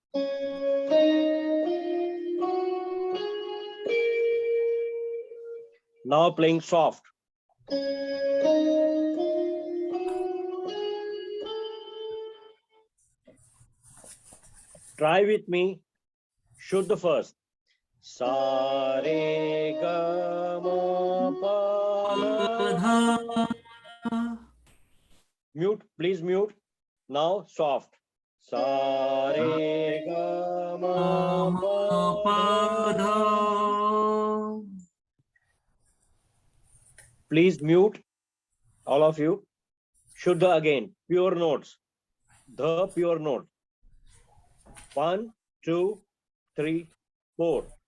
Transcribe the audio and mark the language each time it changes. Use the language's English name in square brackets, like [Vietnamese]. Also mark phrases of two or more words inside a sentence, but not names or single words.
[English] Now playing soft. Try with me. Shuddh first. [Hindi] Sa re ga ma pa dha. [English] Mute, please mute. Now soft. [Hindi] Sa re ga ma pa dha. [English] Please mute, all of you. Shuddha again, pure notes. The pure note. 1, 2, 3, 4.